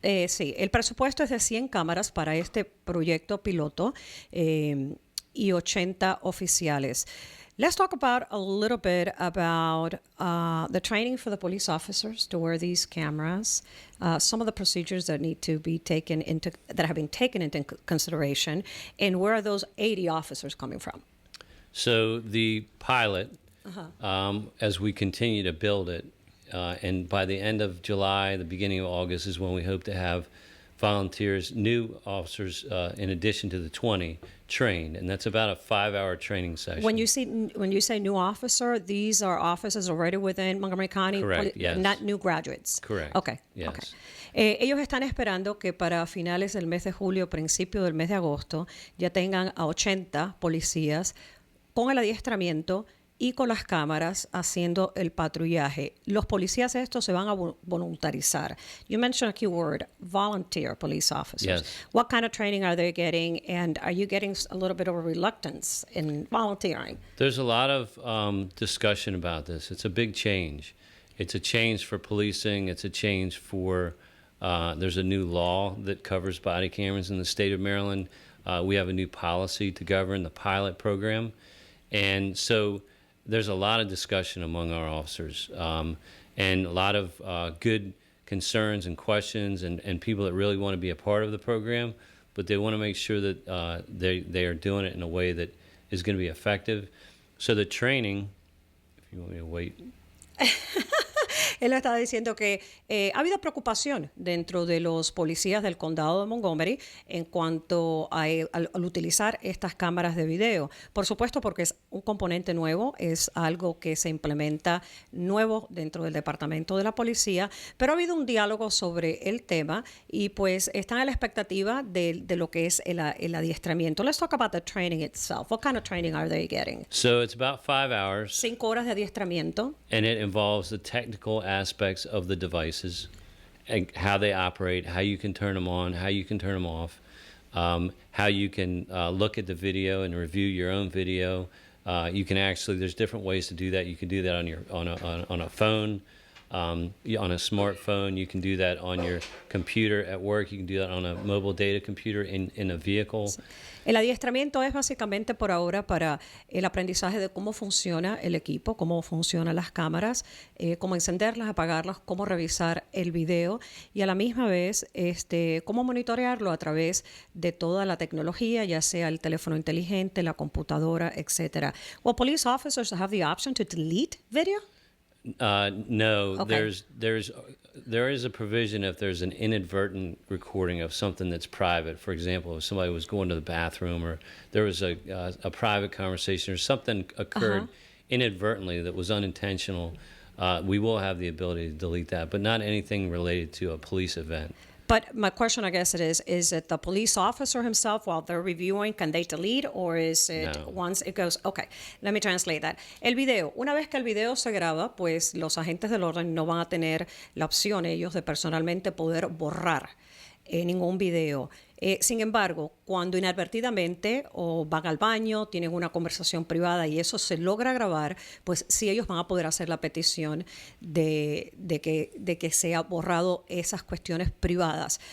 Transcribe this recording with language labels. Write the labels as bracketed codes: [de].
[es] Sí, el presupuesto es de 100 cámaras para este proyecto piloto y 80 oficiales. [en] Let's talk about a little bit about the training for the police officers to wear these cameras, some of the procedures that need to be that have been taken into consideration, and where are those 80 officers coming from? So the pilot, as we continue to build it, and by the end of July, the beginning of August is when we hope to have volunteers, new officers, in addition to the 20, trained, and that's about a 5-hour training session. When you say new officer, these are officers already within Montgomery County, correct, yes. Not new graduates. Correct. Okay. Yes. Okay. [es] Ellos están esperando que para finales del mes de julio, principio del mes de agosto, ya tengan a 80 policías con el adiestramiento y con las cámaras haciendo el patrullaje. Los policías estos se van a voluntarizar. [en] You mentioned a key word, volunteer police officers. Yes. What kind of training are they getting, and are you getting a little bit of a reluctance in volunteering? There's a lot of discussion about this. It's a big change. It's a change for policing. It's a change for, there's a new law that covers body cameras in the state of Maryland. We have a new policy to govern the pilot program. And so there's a lot of discussion among our officers, and a lot of good concerns and questions and people that really want to be a part of the program, but they want to make sure that they are doing it in a way that is going to be effective. So the training, if you want me to wait. [es] Él estaba diciendo que ha habido preocupación dentro de los policías del condado de Montgomery en cuanto al utilizar estas cámaras de video. Por supuesto, porque es un componente nuevo, es algo que se implementa nuevo dentro del departamento de la policía, pero ha habido un diálogo sobre el tema y pues están a la expectativa de lo que es el adiestramiento. [en] Let's talk about the training itself. What kind of training are they getting? So it's about 5 hours. [es] 5 horas de adiestramiento. [en] And it involves the technical aspects of the devices and how they operate, how you can turn them on, how you can turn them off, how you can look at the video and review your own video. You can actually, there's different ways to do that. You can do that on a phone, on a smartphone. You can do that on your computer at work. You can do that on a mobile data computer in a vehicle. [es] El adiestramiento es básicamente por ahora para el aprendizaje de cómo funciona el equipo, cómo funcionan las cámaras, cómo encenderlas, apagarlas, cómo revisar el video y a la misma vez cómo monitorearlo a través de toda la tecnología, ya sea el teléfono inteligente, la computadora, etc. [en] Well, police officers have the option to delete video? No, Okay. there is a provision if there's an inadvertent recording of something that's private. For example, if somebody was going to the bathroom or there was a private conversation or something occurred inadvertently that was unintentional, we will have the ability to delete that, but not anything related to a police event. But my question, I guess, is it the police officer himself while they're reviewing, can they delete, or is it No. once it goes, okay, let me translate that. [es] El video, una vez que el video se graba, pues los agentes del orden no van a tener la opción ellos de personalmente poder borrar ningún video. Sin embargo, cuando inadvertidamente o van al baño, tienen una conversación privada y eso se logra grabar, pues sí ellos van a poder hacer la petición de que sea borrado esas cuestiones privadas.